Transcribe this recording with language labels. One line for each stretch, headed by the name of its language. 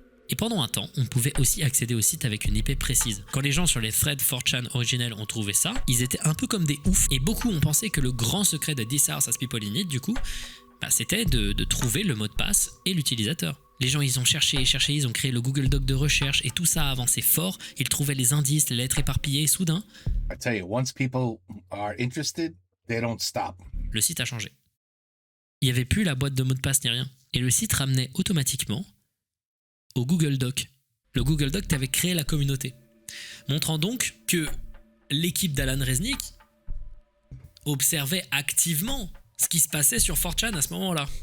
French: Et pendant un temps, on pouvait aussi accéder au site avec une IP précise. Quand les gens sur les threads 4chan originels ont trouvé ça, ils étaient un peu comme des oufs. Et beaucoup ont pensé que le grand secret de This House Has People in It, du coup, c'était de trouver le mot de passe et l'utilisateur. Les gens, ils ont cherché, ils ont créé le Google Doc de recherche et tout ça a avancé fort. Ils trouvaient les indices, les lettres éparpillées et soudain...
English: I tell you, once people are interested, they don't stop.
French: Le site a changé. Il n'y avait plus la boîte de mots de passe ni rien. Et le site ramenait automatiquement au Google Doc. Le Google Doc t'avait créé la communauté. Montrant donc que l'équipe d'Alan Resnick observait activement ce qui se passait sur 4chan à ce moment-là.